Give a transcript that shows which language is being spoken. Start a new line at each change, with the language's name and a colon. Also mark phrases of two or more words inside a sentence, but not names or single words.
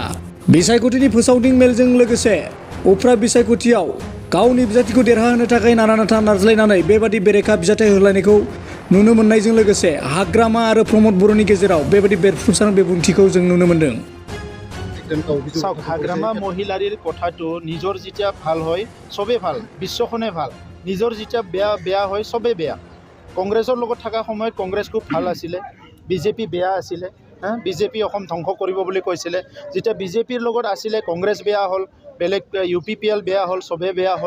Bodo: बिसायख'थिनि फोसावदिं मेलजों लोगोसे उफ्रा बिसायख'थियाव गावनि बिजाथिखौ देरहाहोनो थाखाय नारा-नाथा नारज्लायनानै बेबादि बेरेखा बिजाथाय होलायनायखौ नुनो मोननायजों लोगोसे हाग्रामा आरो प्रमोद बर'नि गेजेराव बेबादि बेरफ्रुसार बिबुंथिखौ जों नुनो मोन्दों।
Assamese: हाग्रामा মহিলাৰীৰ কথাটো নিজৰ যেতিয়া ভাল হয় চবেই ভাল, বিশ্বখনে ভাল, নিজৰ যেতিয়া বেয়া হয় চবেই বেয়া। কংগ্ৰেছৰ লগত থকা সময়ত কংগ্ৰেছ খুব ভাল আছিলে, BJP বেয়া আছিলে। BJP অসম ধ্বংস কৰিব বুলি কৈছিলে। যেতিয়া BJPৰ লগত আছিলে কংগ্ৰেছ বেয়া হ'ল, বেলেগ UPPL বেয়া হ'ল, চবেই বেয়া হ'ল।